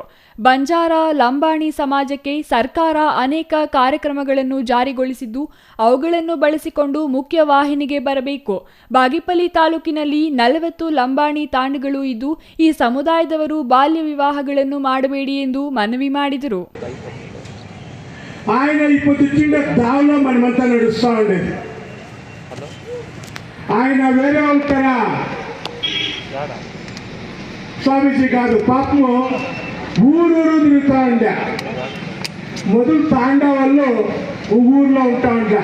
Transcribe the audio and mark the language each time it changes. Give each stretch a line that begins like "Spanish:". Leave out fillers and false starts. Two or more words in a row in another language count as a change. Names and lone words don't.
Kannada: ಬಂಜಾರ ಲಂಬಾಣಿ ಸಮಾಜಕ್ಕೆ ಸರ್ಕಾರ ಅನೇಕ ಕಾರ್ಯಕ್ರಮಗಳನ್ನು ಜಾರಿಗೊಳಿಸಿದ್ದು ಅವುಗಳನ್ನು ಬಳಸಿಕೊಂಡು ಮುಖ್ಯ ವಾಹಿನಿಗೆ ಬರಬೇಕು. ಬಾಗೇಪಲ್ಲಿ ತಾಲೂಕಿನಲ್ಲಿ 40 ಲಂಬಾಣಿ ತಾಂಡಗಳು ಇದ್ದು ಈ ಸಮುದಾಯದವರು ಬಾಲ್ಯ ವಿವಾಹಗಳನ್ನು ಮಾಡಬೇಡಿ ಎಂದು ಮನವಿ ಮಾಡಿದರು.
Telugu: ఆయన ఇప్పుడు చిన్న దావలో మనమంతా నడుస్తూ ఉండేది. ఆయన వేరే వాళ్ళ స్వామీజీ కాదు, పాపము ఊరూరు తిరుగుతూ ఉండే. మొదలు తాండా వాళ్ళు ఊర్లో ఉంటా ఉండే.